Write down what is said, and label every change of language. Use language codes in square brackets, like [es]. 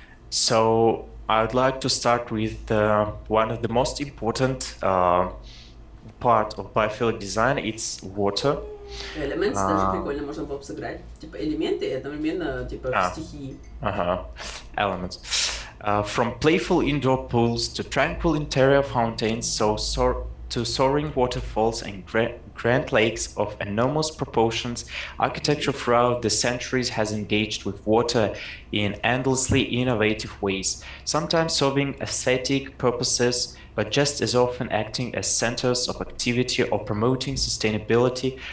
[en] So I would like to start with one of the most important part of biophilic design. It's water. [ru] Elements даже прикольно можно было бы сыграть. Типа элементы и одновременно типа стихии. [en] Elements. From playful indoor pools to tranquil interior fountains, to soaring waterfalls and grand lakes of enormous proportions, architecture throughout the centuries has engaged with water in endlessly innovative ways, sometimes serving aesthetic purposes, but just as often acting as centers of activity or promoting sustainability.